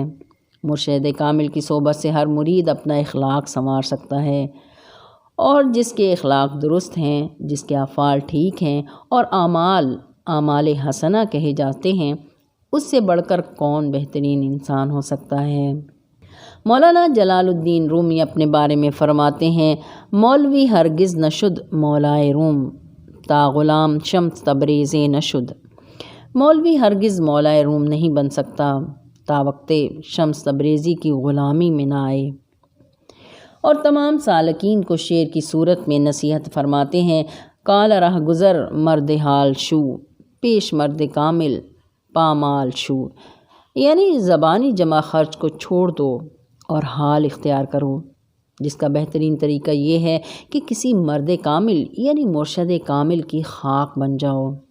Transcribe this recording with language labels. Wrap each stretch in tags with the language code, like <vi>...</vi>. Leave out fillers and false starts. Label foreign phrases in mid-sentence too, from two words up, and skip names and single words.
<ur>مرشد کامل کی صحبت سے ہر مرید اپنا اخلاق سنوار سکتا ہے، اور جس کے اخلاق درست ہیں، جس کے افعال ٹھیک ہیں اور اعمال حسنہ کہے جاتے ہیں، اس سے بڑھ کر کون بہترین انسان ہو سکتا ہے۔ مولانا جلال الدین رومی اپنے بارے میں فرماتے ہیں،</ur> <fa>مولوی ہرگز نشد مولائے روم، تا غلام شمس تبریز نشد۔</fa> <ur>مولوی ہرگز مولائے روم نہیں بن سکتا تا وقت شمس تبریزی کی غلامی میں نہ آئے۔ اور تمام سالکین کو شعر کی صورت میں نصیحت فرماتے ہیں،</ur> <fa>کال رہ گزر مرد حال شو، پیش مرد کامل پامال شو،</fa> <ur>یعنی زبانی جمع خرچ کو چھوڑ دو اور حال اختیار کرو، جس کا بہترین طریقہ یہ ہے کہ کسی مرد کامل یعنی مرشد کامل کی خاک بن جاؤ۔</ur>